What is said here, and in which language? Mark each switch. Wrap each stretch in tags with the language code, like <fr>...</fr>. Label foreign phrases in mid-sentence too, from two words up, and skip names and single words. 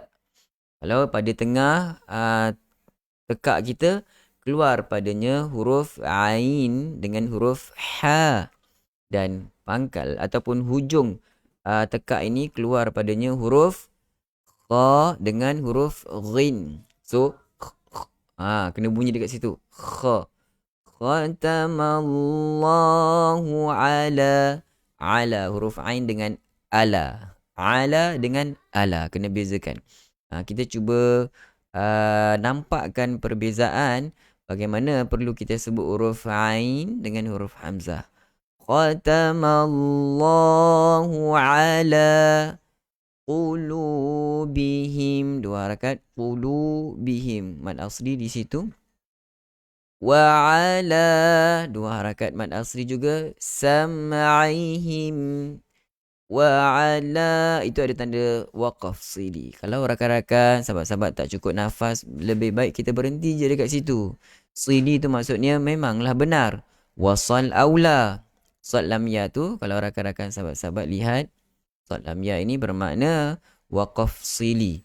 <ms>Kalau pada tengah tekak kita, keluar padanya huruf ain dengan huruf ha. Dan pangkal ataupun hujung tekak ini keluar padanya huruf Kha dengan huruf ghin. So, kena bunyi dekat situ. Kha.</ms> <ar>Khatamallahu ala. Ala.</ar> <ms>Huruf ain dengan ala. Ala dengan ala. Kena bezakan. Kita cuba nampakkan perbezaan bagaimana perlu kita sebut huruf ain dengan huruf hamzah.</ms> <ar>Khatamallahu ala qulubihim.</ar> <ms>Dua harakat. Qulubihim. Mad asli di situ.</ms> <ar>Wa ala.</ar> <ms>Dua harakat mad asli juga.</ms> <ar>Sam'ihim. Wa ala.</ar> <ms>Itu ada tanda waqaf sili. Kalau rakan-rakan, sahabat-sahabat tak cukup nafas, lebih baik kita berhenti je dekat situ. Sili tu maksudnya memanglah benar.</ms> <ar>Wasal aula.</ar> <ms>Sad lam ya tu, kalau rakan-rakan sahabat-sahabat lihat, sad lam ya ini bermakna waqaf sili.</ms>